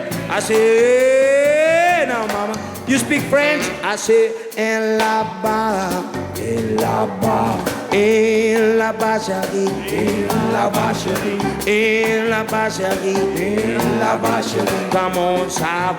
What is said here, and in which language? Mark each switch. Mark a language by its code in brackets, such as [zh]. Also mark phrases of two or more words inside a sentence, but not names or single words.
[en] I say, now mama, you speak French? I say, en la ba, en la ba, en la bacherie, en la bacherie, en la bacherie, en la bacherie. Come on, Saba.